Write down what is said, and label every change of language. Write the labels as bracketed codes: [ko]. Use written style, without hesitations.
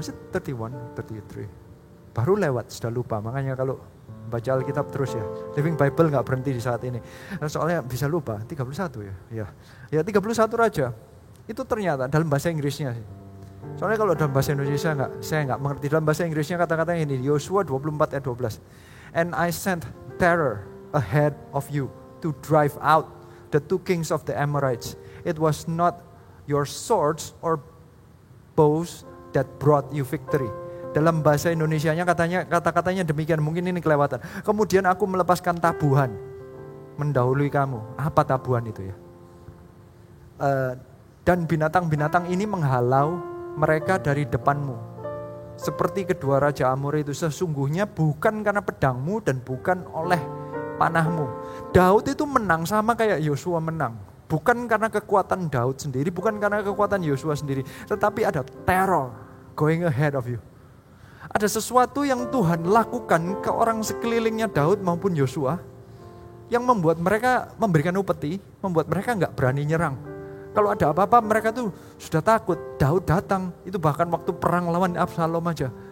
[en] Was it 31, 33? [id] Baru lewat, sudah lupa. Makanya kalau baca Alkitab terus ya. Living Bible gak berhenti di saat ini. Soalnya bisa lupa, 31 ya. Ya 31 raja. Itu ternyata dalam bahasa Inggrisnya sih. Soalnya kalau dalam bahasa Indonesia saya nggak mengerti. Dalam bahasa Inggrisnya kata-katanya ini, Yosua 24 ayat 12. [en] And I sent terror ahead of you to drive out the two kings of the Amorites. It was not your swords or bows that brought you victory. [id] Dalam bahasa Indonesianya kata-katanya demikian, mungkin ini kelewatan. Kemudian aku melepaskan tabuhan mendahului kamu. Apa tabuhan itu ya? Dan binatang-binatang ini menghalau mereka dari depanmu. Seperti kedua raja Amor itu, sesungguhnya bukan karena pedangmu dan bukan oleh panahmu. Daud itu menang sama kayak Yosua menang. Bukan karena kekuatan Daud sendiri, bukan karena kekuatan Yosua sendiri. Tetapi ada [en] terror going ahead of you. [id] Ada sesuatu yang Tuhan lakukan ke orang sekelilingnya Daud maupun Yosua, yang membuat mereka memberikan upeti, membuat mereka gak berani nyerang. Kalau ada apa-apa mereka tuh sudah takut. Daud datang, itu bahkan waktu perang lawan Absalom aja.